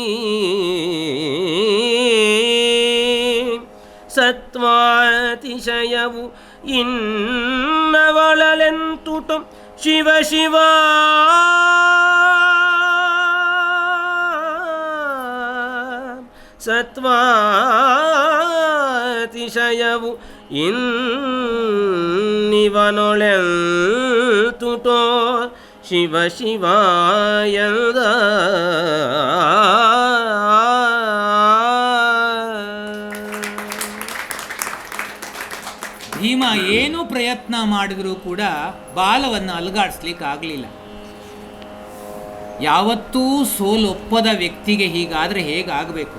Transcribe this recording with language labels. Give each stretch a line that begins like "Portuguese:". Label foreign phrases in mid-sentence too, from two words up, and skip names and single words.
Kannada: ಸತ್ವಾತಿಶಯವು ಇನ್ನವಳಲೆಂತುಟು ಶಿವ ಶಿವ ಸತ್ವಾತಿಶಯವು ಇನ್ನಿವನೊಳೆಂತುಟೋ ಶಿವ ಶಿವಾಯದ ಭೀಮ ಏನು ಪ್ರಯತ್ನ ಮಾಡಿದರೂ ಕೂಡ ಬಾಲವನ್ನು ಅಲುಗಾಡಿಸ್ಲಿಕ್ಕೆ ಆಗಲಿಲ್ಲ. ಯಾವತ್ತೂ ಸೋಲೊಪ್ಪದ ವ್ಯಕ್ತಿಗೆ ಹೀಗಾದರೆ ಹೇಗಾಗಬೇಕು?